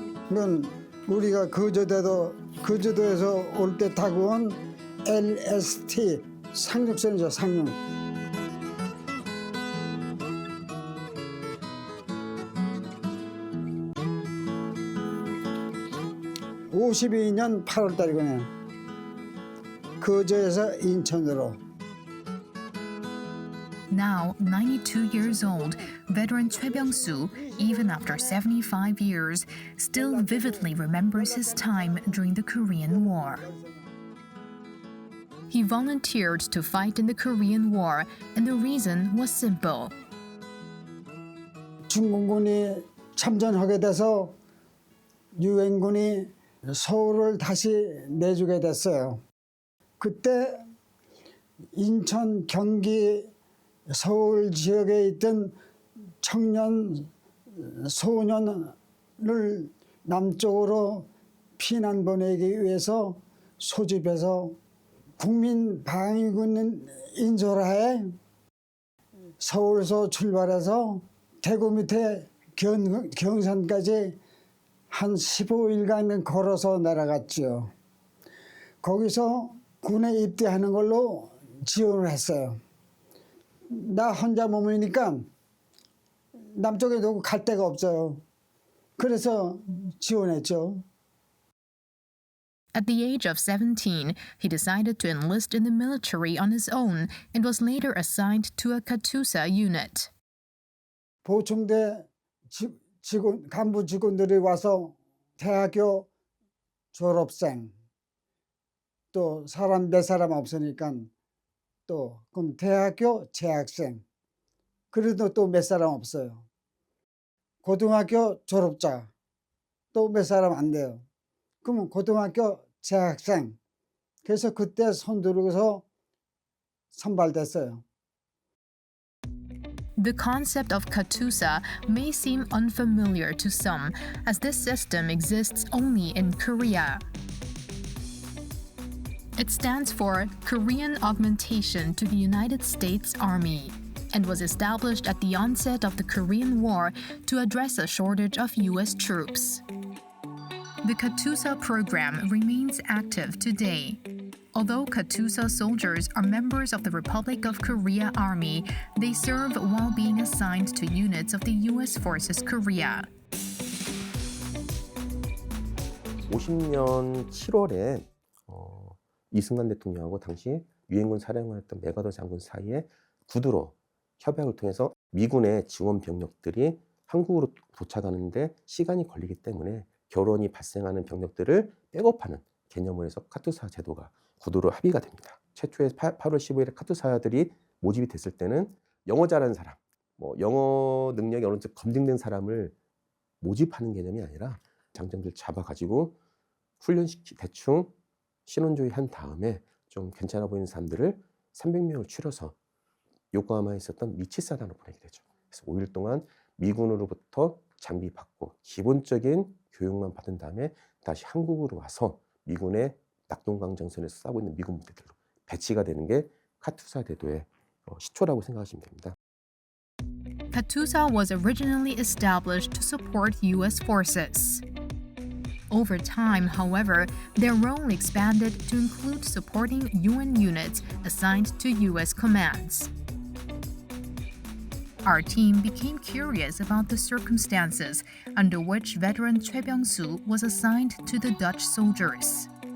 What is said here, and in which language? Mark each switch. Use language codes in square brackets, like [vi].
[ko] 이건 우리가 거제도에서 올 때 타고 온 LST 상륙선이죠, 상륙. (52년 8월달이거든요) 거제에서 인천으로. [en] Now 92 years old, veteran Choi Byung-soo, even after 75 years, still vividly remembers his time during the Korean War. He volunteered to fight in the Korean War, and the reason was simple. [ko] 중공군이 참전하게 돼서 유엔군이 서울을 다시 내주게 됐어요. 그때 인천, 경기, 서울 지역에 있던 청년, 소년을 남쪽으로 피난 보내기 위해서 소집해서 국민방위군 인솔하에 서울에서 출발해서 대구 밑에 경산까지 한 15일간 걸어서 내려갔죠. 거기서 군에 입대하는 걸로 지원을 했어요. 나 혼자 몸이니까 남쪽에 두고 갈 데가 없어요. 그래서 지원했죠. [en] At the age of 17, he decided to enlist in the military on his own and was later assigned to a Katyusha unit. [ko] 보충대 간부 직원들이 와서 대학교 졸업생, 또 몇 사람 없으니까 또 그럼 대학교 재학생, 그래도 또 몇 사람 없어요. 고등학교 졸업자, 또 몇 사람 안 돼요. 그러면 고등학교 재학생. 그래서 그때 손들고서 선발됐어요. [en] The concept of Katyusha may seem unfamiliar to some, as this system exists only in Korea. It stands for Korean Augmentation to the United States Army and was established at the onset of the Korean War to address a shortage of U.S. troops. The KATUSA program remains active today. Although KATUSA soldiers are members of the Republic of Korea Army, they serve while being assigned to units of the U.S. Forces Korea. [ko] 50년 7월에 이승만 대통령하고 당시 유엔군 사령관이었던 메가더 장군 사이에 구두로 협약을 통해서 미군의 지원 병력들이 한국으로 도착하는데 시간이 걸리기 때문에 결원이 발생하는 병력들을 백업하는 개념으로 해서 카투사 제도가 구두로 합의가 됩니다. 최초의 8월 15일에 카투사들이 모집이 됐을 때는 영어 잘하는 사람, 영어 능력이 어느 정도 검증된 사람을 모집하는 개념이 아니라 장정들 잡아가지고 훈련시키 대충 신원조회 한 다음에 좀 괜찮아 보이는 사람들을 300명을 추려서 요코하마에 있었던 미치사단으로 보내게 되죠. 그래서 5일 동안 미군으로부터 장비 받고 기본적인 교육만 받은 다음에 다시 한국으로 와서 미군의 낙동강정선에서 싸고 있는 미군 부대들로 배치가 되는 게 카투사 제도의 시초라고 생각하시면 됩니다. [en] KATUSA was originally established to support U.S. forces. Over time, however, their role expanded to include supporting UN units assigned to U.S. commands. Our team became curious about the circumstances under which veteran Choi Byung-soo was assigned to the Dutch soldiers.